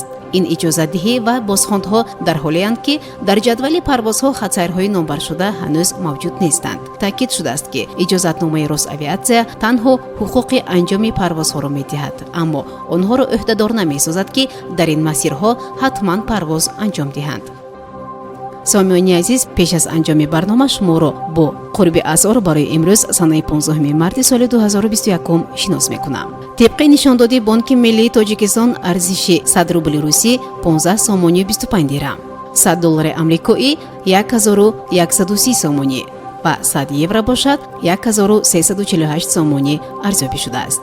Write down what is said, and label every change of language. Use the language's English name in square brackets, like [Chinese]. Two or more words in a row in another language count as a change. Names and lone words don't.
[Tajik] ин иҷозатдиҳӣ ва бозхондҳо дар ҳолеанд ки дар ҷадвали парвозҳо хатсайрҳои номбаршуда ҳанӯз мавҷуд нестанд. таъкид шудааст ки иҷозатномаи Росавиатсия танҳо ҳуқуқи анҷоми парвозҳоро медиҳад, аммо онҳоро ӯҳдадор намесозад ки дар ин масирҳо ҳатман парвоз анҷом диҳанд. Сомеъини азиз, пеш аз анҷоми барнома шуморо бо қурби асъор барои имрӯз санаи 15 марти соли 2021 шинос мекунам. Тибқи нишондиҳии Бонки миллии Тоҷикистон арзиши 100 рубли русӣ 15 сомонӣ 25 дирам, 100 доллари амрикоӣ 1130 сомонӣ ва 100 евро бошад 1348 сомонӣ арзёбӣ шудааст.